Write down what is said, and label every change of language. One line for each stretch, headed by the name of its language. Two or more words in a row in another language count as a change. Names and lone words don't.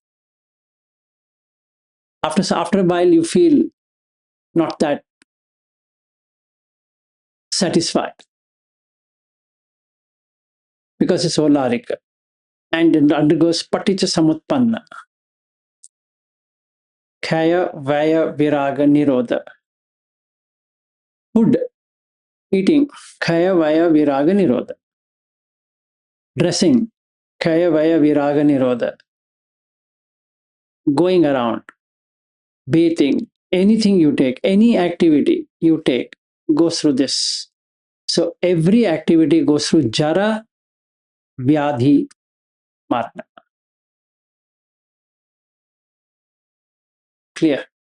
English: After a while, you feel not that satisfied because it's Olarika. And it undergoes
Pali: Paticha Samutpanna. Khaya, Vaya, Viraga, Nirodha.
English: Food, eating,
Pali: Khaya, Vaya, Viraga, Nirodha. Dressing, Khaya, Vaya, Viraga, Nirodha.
English: Going around, bathing, anything you take, any activity you take goes through this. So every activity goes through
Sanskrit: Jara, Vyadhi, Marna.
English: Clear?